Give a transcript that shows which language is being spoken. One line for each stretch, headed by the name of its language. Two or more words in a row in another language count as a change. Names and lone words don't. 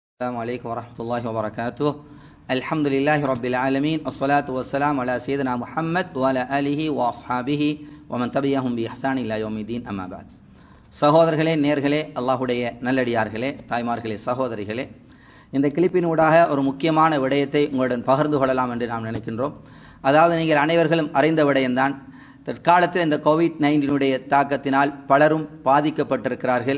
Arabic: السلام عليكم ورحمة الله وبركاته. الحمد لله رب العالمين والصلاة والسلام على سيدنا محمد وعلى آله وأصحابه ومن تبعهم بإحسان إلى يوم الدين أما بعد.
Tamil: சகோதரர்களே, நேர்களே, அல்லாஹ்வுடைய நல்லடியார்களே, தாய்மார்களே, சகோதரிகளே, இந்த கிளிப்பினூடாக ஒரு முக்கியமான விடயத்தை உங்களுடன் பகிர்ந்து கொள்ளலாம் என்று நாம் நினைக்கின்றோம். அதாவது நீங்கள் அனைவர்களும் அறிந்த விடயம்தான். தற்காலத்தில் இந்த கோவிட்-19 தாக்கத்தினால் பலரும் பாதிக்கப்பட்டிருக்கிறார்கள்.